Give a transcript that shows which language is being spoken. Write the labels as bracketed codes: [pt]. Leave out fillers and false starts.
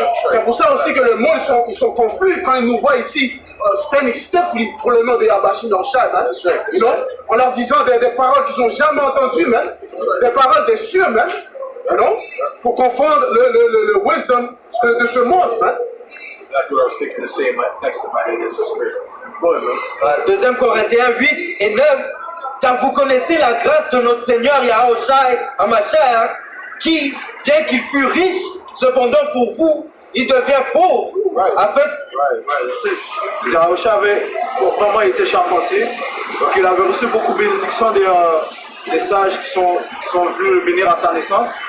[fr] C'est pour ça aussi que le monde, ils sont confus quand ils nous voient ici, [en] standing stiffly [fr] pour le nom de Yahweh Shai, [en] you know? [fr] En leur disant des paroles qu'ils n'ont jamais entendues, des paroles des cieux, [en] you know? [fr] Pour confondre le wisdom de ce monde. [en] That's what I was thinking the same next to my head. This is weird. Go ahead, man. [fr] 2 Corinthiens 8 et 9, car vous connaissez la grâce de notre Seigneur Yahushua Hamashiach, qui, bien qu'il fût riche, cependant pour vous, il devient pauvre. Afin... Yahushua avait vraiment été charpentier, donc il avait reçu beaucoup de bénédictions des sages qui sont venus le bénir à sa naissance.